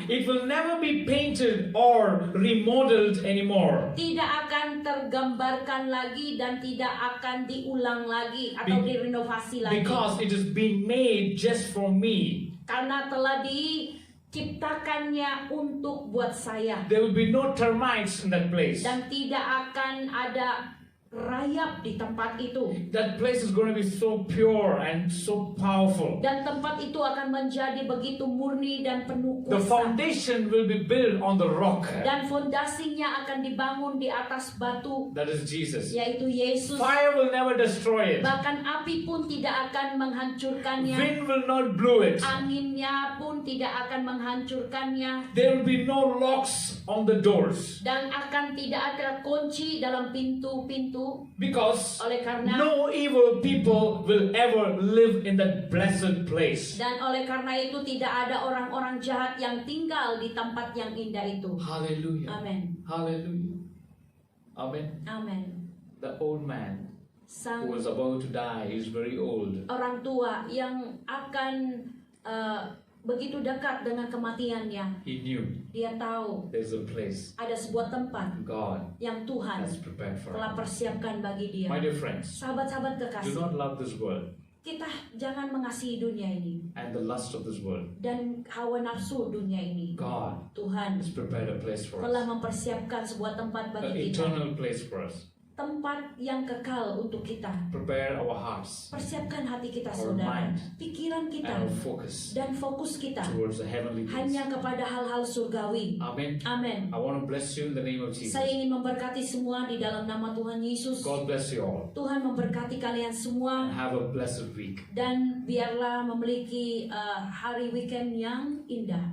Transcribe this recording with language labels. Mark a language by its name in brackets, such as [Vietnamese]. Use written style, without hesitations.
[English] It will never be painted or remodeled anymore. [Indonesian] Tidak akan tergambarkan lagi dan tidak akan diulang lagi atau direnovasi lagi. [English] Because it is being made just for me. [Indonesian] Karena telah diciptakannya untuk buat saya. [English] There will be no termites in that place. [Indonesian] Dan tidak akan ada rayap di tempat itu. [English] That place is going to be so pure and so powerful. [Indonesian] Dan tempat itu akan menjadi begitu murni dan penuh [English] The [Indonesian] kuasa. [English] foundation will be built on the rock. [Indonesian] Dan fondasinya akan dibangun di atas batu, [English] That is Jesus. [Indonesian] yaitu Yesus. [English] Fire will never destroy it. [Indonesian] Bahkan api pun tidak akan menghancurkannya. [English] Wind will not blow it. [Indonesian] Anginnya pun tidak akan menghancurkannya. [English] There will be no locks on the doors. [Indonesian] Dan akan tidak ada kunci dalam pintu-pintu itu, [English] Because [Indonesian] oleh karena [English] no evil people will ever live in that blessed place. [Indonesian] dan oleh karena itu tidak ada orang-orang jahat yang tinggal di tempat yang indah itu. [English] Hallelujah. [Indonesian] Amin. [English] Hallelujah. Amen. [Indonesian] Amin. [English] The old man [Indonesian] Sang [English] who was about to die, he was very old. [Indonesian] orang tua yang akan begitu dekat dengan kematiannya, [English] He knew [Indonesian] dia tahu [English] there's a place [Indonesian] ada sebuah tempat [English] God [Indonesian] yang Tuhan [English] has prepared for [Indonesian] telah [English] him. [Indonesian] persiapkan bagi dia. [English] My dear friends, [Indonesian] Sahabat-sahabat [English] do [Indonesian] kekasih, [English] not love this world [Indonesian] kita jangan mengasihi dunia ini [English] and the lust of this world. [Indonesian] dan hawa nafsu dunia ini. [English] God [Indonesian] Tuhan [English] has prepared a place for [Indonesian] telah [English] us, [Indonesian] mempersiapkan sebuah tempat [English] an [Indonesian] bagi kita, [English] eternal place for us. [Indonesian] tempat yang kekal untuk kita. [English] Prepare our hearts [Indonesian] Persiapkan hati kita, [English] Our [Indonesian] saudara, [English] mind. [Indonesian] pikiran [English] and [Indonesian] kita, [English] our focus [Indonesian] dan fokus kita [English] towards the heavenly place. [Indonesian] hanya kepada hal-hal surgawi. [English] Amen. [Indonesian] Amin. [English] I want to bless you in the name of Jesus. [Indonesian] Saya ingin memberkati semua di dalam nama Tuhan Yesus. [English] God bless you all. [Indonesian] Tuhan memberkati kalian semua [English] And have a blessed week. [Indonesian] dan biarlah memiliki hari weekend yang indah.